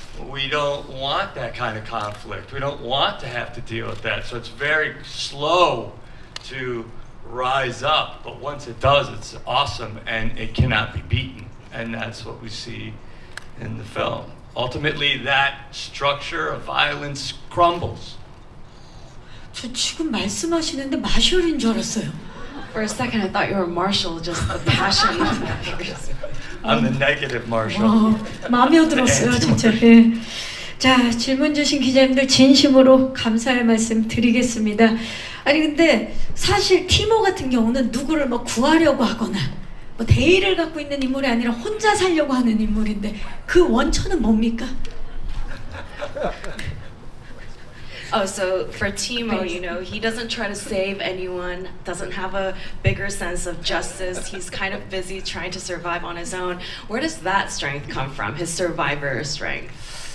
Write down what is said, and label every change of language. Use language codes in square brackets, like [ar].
[en] We don't want that kind of conflict. We don't want to have to deal with that. So it's very slow to rise up. But once it does, it's awesome and it cannot be beaten. And that's what we see in the film. Ultimately, that structure of violence crumbles. [ko] 저 지금 말씀하시는데 마셜인 줄 알았어요. [en] For a second, I thought you were Marshall, just the passion. I'm the negative Marshall. [ko] 마음에 들었어요, 진짜. 예. 자, 질문 주신 기자님들 진심으로 감사의 말씀 드리겠습니다. 아니 근데 사실 티모 같은 경우는 누구를 뭐 구하려고 하거나 뭐 대의를 갖고 있는 인물이 아니라 혼자 살려고 하는 인물인데 그 원천은 뭡니까? [en] Oh, so for Timo, he doesn't try to save anyone, doesn't have a bigger sense of justice. He's kind of busy trying to survive on his own. Where does that strength come from, his survivor strength?